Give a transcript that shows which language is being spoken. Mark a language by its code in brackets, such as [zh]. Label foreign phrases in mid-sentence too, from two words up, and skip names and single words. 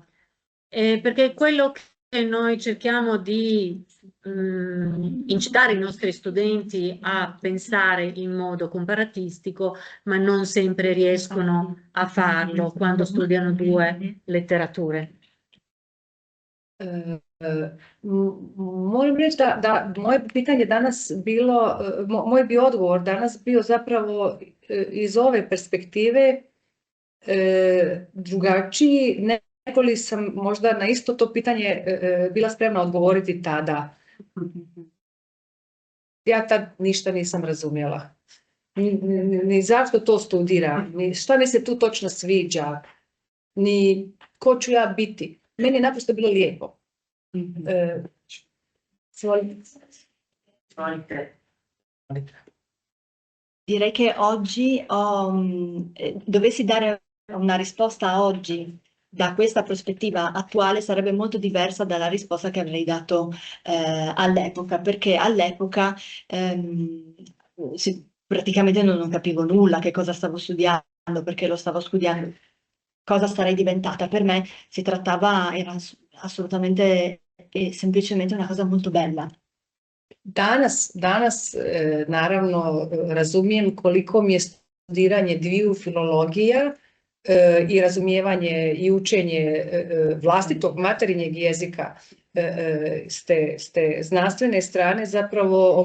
[it] Perché quello che noi cerchiamo di incitare i nostri studenti a pensare in modo comparatistico, ma non sempre riescono a farlo quando studiano due letterature. [hr] Moram reći da moje pitanje danas bilo, moj bi odgovor danas bio zapravo iz ove perspektive drugačiji, nego li sam možda na isto to pitanje bila spremna odgovoriti tada. Ja tad ništa nisam razumjela. Ni zašto to studiram, ni šta mi se tu točno sviđa, ni ko ću ja biti. Meni je naprosto bilo lijepo. [it] Direi che oggi dovessi dare una risposta oggi da questa prospettiva attuale sarebbe molto diversa dalla risposta che avrei dato all'epoca, perché all'epoca praticamente non capivo nulla che cosa stavo studiando, perché lo stavo studiando, cosa sarei diventata. Per me era assolutamente e semplicemente una cosa molto bella. [hr] Danas naravno razumijem koliko mi je studiranje dviju filologija i razumijevanje i učenje vlastitog materinjeg jezika s te znanstvene strane zapravo